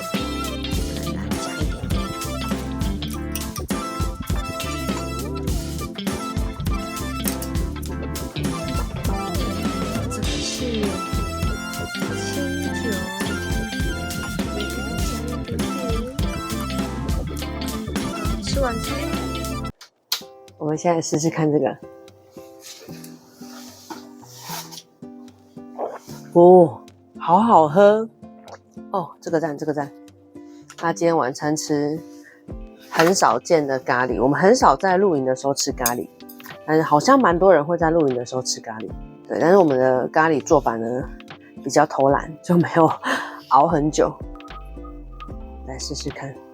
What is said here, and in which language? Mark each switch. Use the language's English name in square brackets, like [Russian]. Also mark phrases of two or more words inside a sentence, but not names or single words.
[Chinese] 來加一點點。這個是清酒，加一點點。吃晚餐。我們現在試試看這個。哦，好好喝哦！這個讚，這個讚。他今天晚餐吃很少見的咖喱，我們很少在露營的時候吃咖喱，但是好像蠻多人會在露營的時候吃咖喱。對，但是我們的咖喱做法呢比較偷懶，就沒有熬很久。來試試看。